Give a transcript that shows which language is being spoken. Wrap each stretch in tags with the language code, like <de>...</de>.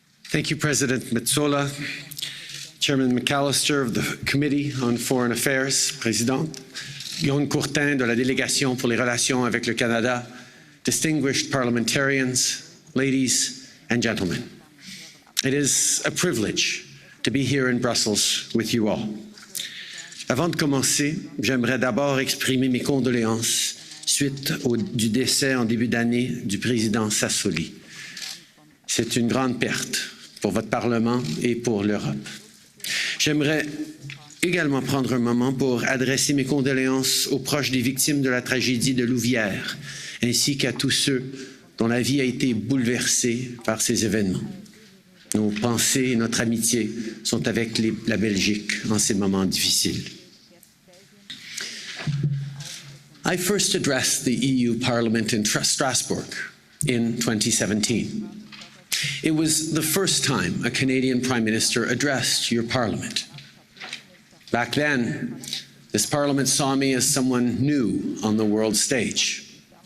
<en>Thank you, President Metsola, Chairman McAllister of the Committee on Foreign Affairs, Présidente, Guillaume Courtin</en> <fr>de la Délégation pour les relations avec le Canada,</fr> <en>distinguished parliamentarians, ladies and gentlemen. It is a privilege to be here in Brussels with you all.</en> <fr>Avant de commencer, j'aimerais d'abord exprimer mes condoléances suite du décès en début d'année du président Sassoli. C'est une grande perte pour votre Parlement et pour l'Europe. J'aimerais également prendre un moment pour adresser mes condoléances aux proches des victimes de la tragédie de Louvière, ainsi qu'à tous ceux dont la vie a été bouleversée par ces événements. Nos pensées et notre amitié sont avec la Belgique en ces moments difficiles.</fr> <en>I first addressed the EU Parliament in Strasbourg in 2017. It was the first time a Canadian Prime Minister addressed your Parliament. Back then, this Parliament saw me as someone new on the world stage.</en>